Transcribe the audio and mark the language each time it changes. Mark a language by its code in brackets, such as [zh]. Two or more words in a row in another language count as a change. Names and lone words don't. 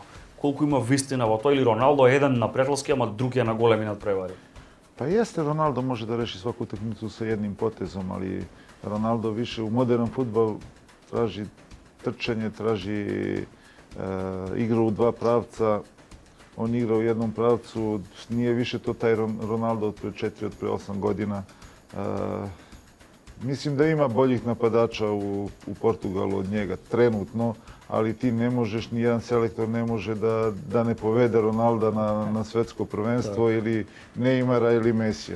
[mk] Колку има вистина во тоа, или Роналдо е еден на пријателски, ама друг е на големи надпревари? [sr] Па јесте, Роналдо може да реши сваку утакмицу со едним потезом, али Роналдо више у модерен фудбал тражи трчање, тражи игра у два правца. Он игра у едном правцу, nije više to taj Ronaldo od pre 4, od pre 8 godina. Mislim da ima boljih napadača u Portugalu od njega, trenutno, ali ti ne možeš, ni jedan selektor ne može da ne povede Ronalda na svetsko prvenstvo ili Neymara ili Mesija.